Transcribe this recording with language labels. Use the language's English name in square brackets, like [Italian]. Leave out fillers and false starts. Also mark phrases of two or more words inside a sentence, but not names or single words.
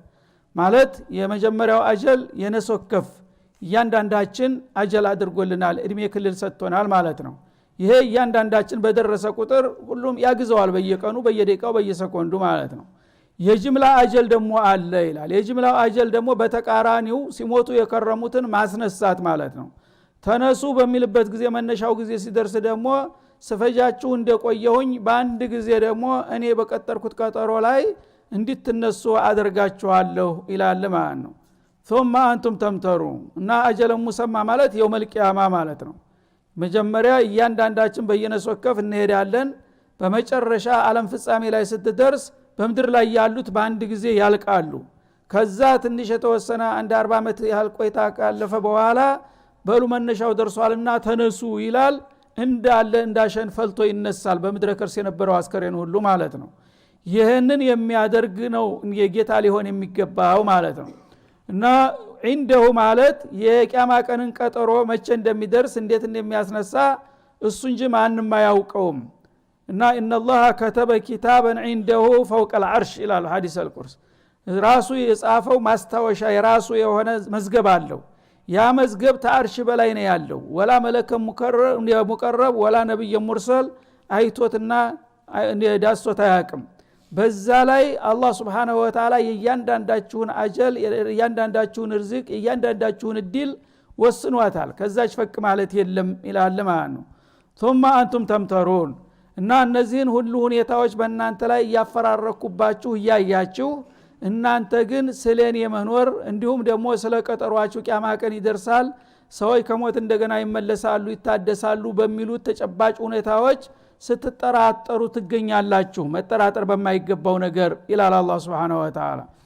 [Amharic] ማለት የመጀመሪያው አጀል የነሶከፍ እያንዳንዳችን አጀል አድርጎልናል፣ እድሜ ክልል ሰጥቶናል ማለት ነው። ይሄ እያንዳንዳችን በደረሰ ቁጥር ሁሉም ያግዘዋል፣ በየቀኑ በየደቂቃው በየሰኮንዱ ማለት ነው። የጅምላ አጀል ደግሞ አለ ይላል። የጅምላው አጀል ደግሞ በተቃራኒው ሲሞቱ የከረሙትን ማስነሳት ማለት ነው። ተነሱ በሚልበት ጊዜ መነሻው ጊዜ ሲደርስ ደግሞ ስፈጃችሁ እንደቆየሁኝ በአንድ ጊዜ ደግሞ እኔ በቀጠርኩት ቀጠሮ ላይ እንድትነሱ አደርጋችኋለሁ ይላል ማለት ነው። [Arabic] ثم انتم تمترون [Amharic] እና [Arabic] أجل مسمى [Amharic] ማለት [Arabic] يوم القيامة [Amharic] ማለት ነው። መጀመሪያ እያንዳንዳችን በየነሶከፍ እንሄዳለን። በመጨረሻ ዓለም ፍጻሜ ላይ ስትደርስ በመድር ላይ ያሉት በአንድ ጊዜ ያልቃሉ። ከዛ ትንሽ የተወሰነ አንድ 40 ዓመት ያህል ቆይታ ካለፈ በኋላ በሉ መነሻው ደርሷልና ተነሱ ይላል። እንዳለ እንዳሸን ፈልቶ ይነሳል በመድረ ከርስ የነበረው አስከሬን ሁሉ ማለት ነው። ይሄንን የሚያደርግ ነው የጌታ ሊሆን የሚገባው ማለት ነው። እና عنده ማለት የቂያማ ቀንን ቀጠሮ መቼ እንደሚደርስ እንዴት እንደሚያስነሳ እሱ እንጂ ማንንም አያውቀውም። እና [Arabic] ان الله كتب كتابا عنده فوق العرش [Amharic] ይላል ሐዲስ አልቁርስ። ራሱ የጻፈው ማስታወሻ የራሱ የሆነ መዝገብ አለው። ያ መዝገብ ተአርሽ በላይ ነው ያለው። [Arabic] ولا ملك مقرب ولا نبي مرسل [Amharic] አይቶትና ዳሶት አያውቅም። በዛ ላይ አላህ [Arabic] سبحانه وتعالى [Amharic] የእያንዳንዳችሁን አጀል የእያንዳንዳችሁን ርዝቅ የእያንዳንዳችሁን እድል ወስኗታል። ከዛች ፈቅ ማለት የለም ይላል ማለት ነው። [Arabic] ثم انتم تمترون [Amharic] እና እነዚህን ሁሉ ሁኔታዎች በእናንተ ላይ ያፈራረኩባችሁ ያያችሁ እናንተ ግን ስለኔ መኖር እንዲሁም ደግሞ ስለ ቀጠሯችሁ ቂያማ ቀን ይደርሳል ሰዎች ከሞት እንደገና ይመለሳሉ ይታደሳሉ በሚሉት ተጨባጭ ሁኔታዎች ስትጠራጠሩ ትገኛላችሁ። መጠራጠር በማይገባው ነገር ይላል አላህ [Arabic] سبحانه وتعالى።